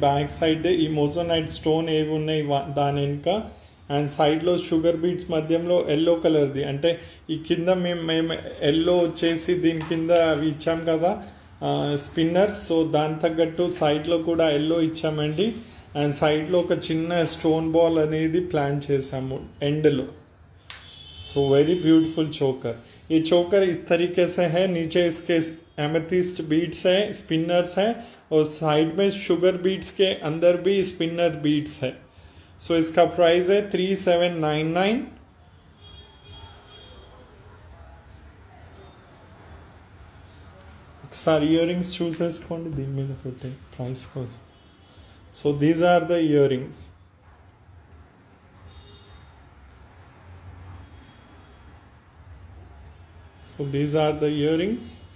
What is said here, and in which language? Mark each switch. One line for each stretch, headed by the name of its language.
Telugu: Back side ఈ మోజోనైట్ stone ఏవి ఉన్నాయి దాని వెనుక, అండ్ సైడ్లో షుగర్ బీడ్స్ మధ్యలో ఎల్లో కలర్ది, అంటే ఈ కింద మేము ఎల్లో వచ్చేసి దీని కింద అవి ఇచ్చాం కదా స్పిన్నర్స్. సో దాని తగ్గట్టు సైడ్లో కూడా ఎల్లో ఇచ్చామండి. అండ్ సైడ్లో ఒక చిన్న స్టోన్ బాల్ అనేది ప్లాన్ చేసాము ఎండ్లో.
English: So very beautiful choker.
Hindi: ये चोकर इस तरीके से है, नीचे इसके एमेथिस्ट बीड्स है, स्पिनर्स है, और साइड में शुगर बीड्स के अंदर भी स्पिनर बीड्स है. सो इसका प्राइस है 3799.
Telugu: ఒకసారి ఇయర్ రింగ్స్ చూసేసుకోండి దీని మీద పెట్టే ప్రైస్ కోసం.
English: So these are the earrings. So these are the earrings.